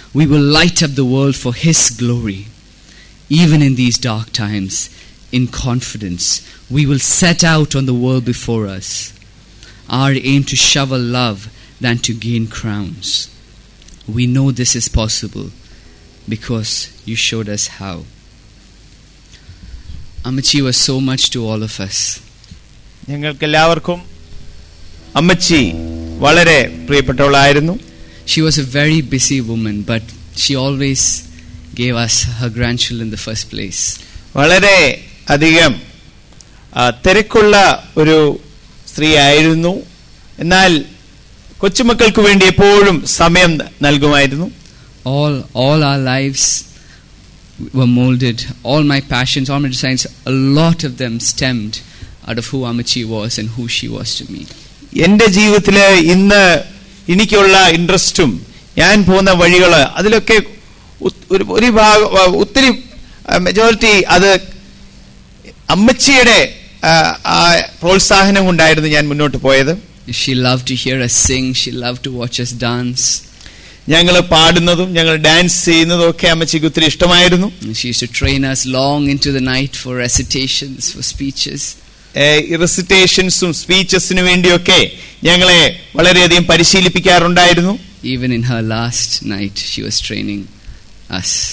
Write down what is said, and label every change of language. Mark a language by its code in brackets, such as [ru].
[en] We will light up the world for His glory. Even in these dark times, in confidence, we will set out on the world before us. Our aim to shower love than to gain crowns. We know this is possible because you showed us how. Amachi was so much to all of us. [ml] ഞങ്ങൾക്കെല്ലാവർക്കും അമ്മച്ചി വളരെ പ്രിയപ്പെട്ടവളായിരുന്നു. [en] She was a very busy woman, but she always gave us her grandchildren in the first place. [ml] വളരെ അധികം തിരക്കുള്ള ഒരു സ്ത്രീ ആയിരുന്നു. എന്നാൽ കൊച്ചുമക്കൾക്ക് വേണ്ടി എപ്പോഴും സമയം നൽകുമായിരുന്നു. [en] All our lives were molded. All my passions, all my desires, a lot of them stemmed out of who Amachi was and who she was to me. [ml] എൻ്റെ ജീവിതത്തിലെ ഇന്ന് എനിക്കുള്ള ഇൻട്രസ്റ്റും ഞാൻ പോകുന്ന വഴികൾ അതിലൊക്കെ ഒരു ഒത്തിരി മെജോറിറ്റി അത് അമ്മച്ചിയുടെ പ്രോത്സാഹനം കൊണ്ടായിരുന്നു ഞാൻ മുന്നോട്ട് പോയത്. [en] She loved to hear us sing. She loved to watch us dance. [ml] ഞങ്ങൾ പാടുന്നതും ഞങ്ങൾ ഡാൻസ് ചെയ്യുന്നതും ഒക്കെ അമ്മച്ചിക്ക് ഒത്തിരി ഇഷ്ടമായിരുന്നു. [en] She used to train us long into the night for recitations, for speeches. [ml] റെസിറ്റേഷൻസും സ്പീച്ചസിനു വേണ്ടിയൊക്കെ ഞങ്ങളെ വളരെയധികം പരിശീലിപ്പിക്കാറുണ്ടായിരുന്നു. [en] Even in her last night, she was training us.